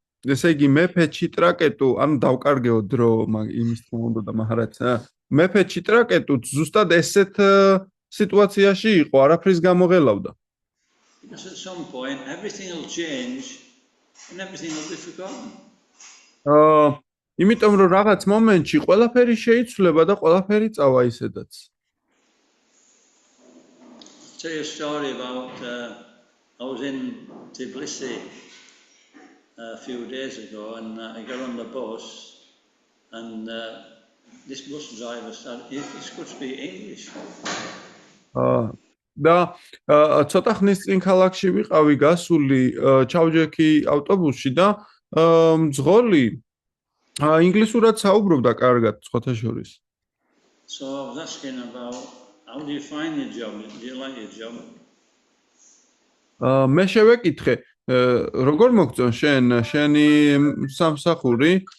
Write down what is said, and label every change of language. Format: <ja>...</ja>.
<ka>ესე იგი მეფე ჩიტრაკეტუ, ანუ დავკარგეო დრო იმის თქმა უნდა და მაჰარაჯ. მეფე ჩიტრაკეტუ ზუსტად ესეთ სიტუაციაში იყო, არაფრის გამოღელავდა.</ka> <en>Because at some point everything will change and everything will be forgotten.</en> <ka>იმიტომ რომ რაღაც მომენტში ყველაფერი შეიცვლება და ყველაფერი წავა ისედაც.</ka> <en>Tell you a story about I was in Tbilisi a few days ago, and I got on the bus, and this bus driver said, "He could speak English."</en> <ka>და ცოტა ხნის წინ ქალაქში ვიყავი გასული, ჩავჯექი ავტობუსში და მძღოლი ინგლისურად საუბრობდა კარგად სხვათა შორის.</ka> <en>So I was asking about how do you find your job? Do you like your job?</en> <ka>მე შევეკითხე, როგორ მოგწონს შენი სამსახური?</ka>